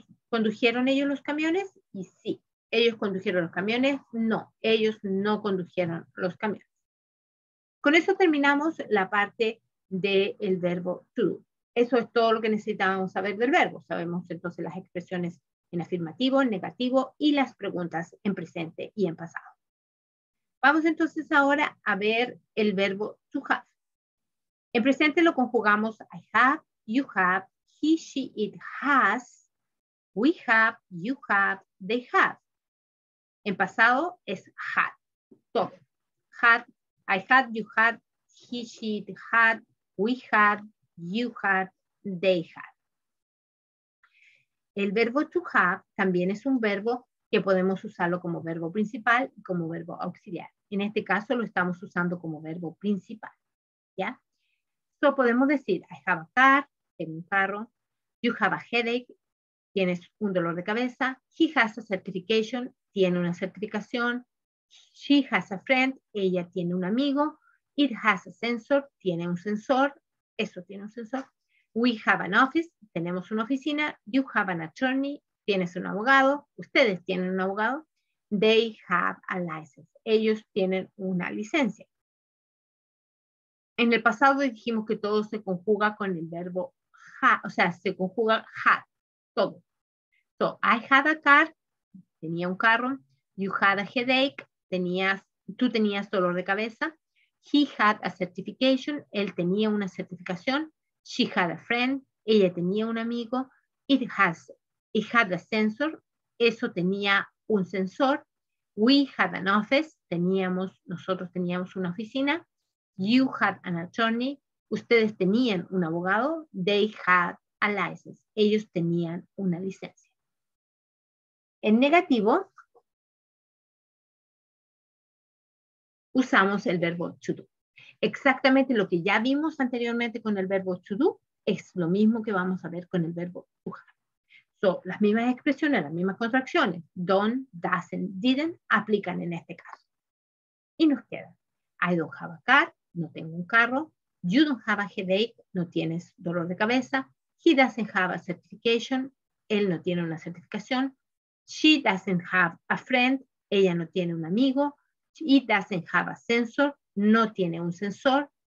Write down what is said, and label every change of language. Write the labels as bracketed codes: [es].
[es] ¿Condujeron ellos los camiones? Y sí. ¿Ellos condujeron los camiones? No, ellos no condujeron los camiones. Con eso terminamos la parte del verbo to do. Eso es todo lo que necesitábamos saber del verbo. Sabemos entonces las expresiones en afirmativo, en negativo y las preguntas en presente y en pasado. Vamos entonces ahora a ver el verbo to have. En presente lo conjugamos [en] I have, you have, he, she, it has, we have, you have, they have. [es] En pasado es had, todo. [en] Had, I had, you had, he, she, it had, we had, you had, they had. [es] El verbo to have también es un verbo que podemos usarlo como verbo principal y como verbo auxiliar. En este caso lo estamos usando como verbo principal, ¿ya? So podemos decir, [en] I have a car, [es] tengo un carro. [en] You have a headache, [es] tienes un dolor de cabeza. [en] He has a certification, [es] tiene una certificación. [en] She has a friend, [es] ella tiene un amigo. [en] It has a sensor, [es] tiene un sensor. Eso tiene un sensor. [en] We have an office, [es] tenemos una oficina. [en] You have an attorney, [es] tienes un abogado. Ustedes tienen un abogado. [en] They have a license, [es] ellos tienen una licencia. En el pasado dijimos que todo se conjuga con el verbo have, o sea, se conjuga had, todo. [en] So, I had a car, [es] tenía un carro. [en] You had a headache, [es] tú tenías dolor de cabeza. [en] He had a certification, [es] él tenía una certificación. [en] She had a friend, [es] ella tenía un amigo. [en] It had a sensor, [es] eso tenía un sensor. [en] We had an office, [es] nosotros teníamos una oficina. [en] You had an attorney, [es] ustedes tenían un abogado. [en] They had a license, [es] ellos tenían una licencia. En negativo, usamos el verbo to do. Exactamente lo que ya vimos anteriormente con el verbo to do, es lo mismo que vamos a ver con el verbo to have. So, las mismas expresiones, las mismas contracciones, don't, doesn't, didn't, aplican en este caso. Y nos queda, [en] I don't have a car, [es] no tengo un carro. [en] You don't have a headache, [es] no tienes dolor de cabeza. [en] He doesn't have a certification, [es] él no tiene una certificación. [en] She doesn't have a friend, [es] ella no tiene un amigo. [en] It doesn't have a sensor, [es] no tiene un sensor.